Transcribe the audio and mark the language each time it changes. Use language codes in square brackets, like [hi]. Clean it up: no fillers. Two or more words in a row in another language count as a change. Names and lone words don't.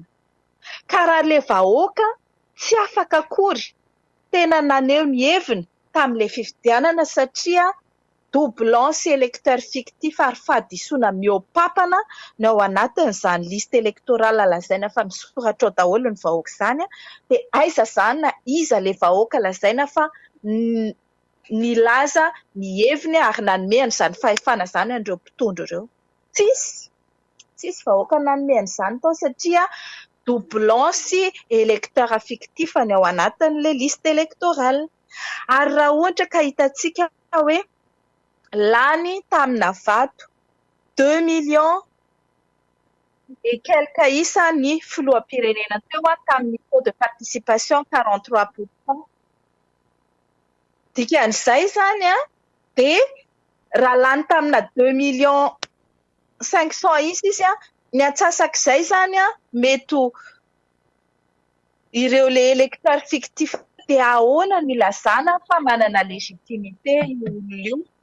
[mg] Ka raha ilay vahoaka tsy afaka akory tena naneho ny heviny tamin'ilay fifidianana satria doublon sy [fr] électeur fictif [mg] ary fahadisoana mihoapapana no ao anatin'izany [fr] liste électorale [mg] lazaina fa misoratra ao daholo ny vahoaka izany dia aiza zany na iza ilay vahoaka lazaina fa nilaza ny heviny ary nanomehany izany fahefana izany an'ireo mpitondro ireo. Tsisy vahoaka nanomehany izany tao satria doublon sy [fr] électeur fictif [mg] ny ao anatin'ilay [fr] liste électorale. [mg] Ary raha ohatra ka hitantsika hoe lany tamina vato 2 [fr] millions et quelques [mg] isa ny filoham-pirenena teo tamin'ny [fr] taux de participation [mg] 43%. Dikan'izay zany dia raha lany tamina 2 millions 500 izy ny atsasak'izay zany mety ireo [fr] le électeur fictif [mg] dia ahoana no ilazana fa manana légitimité io olona io?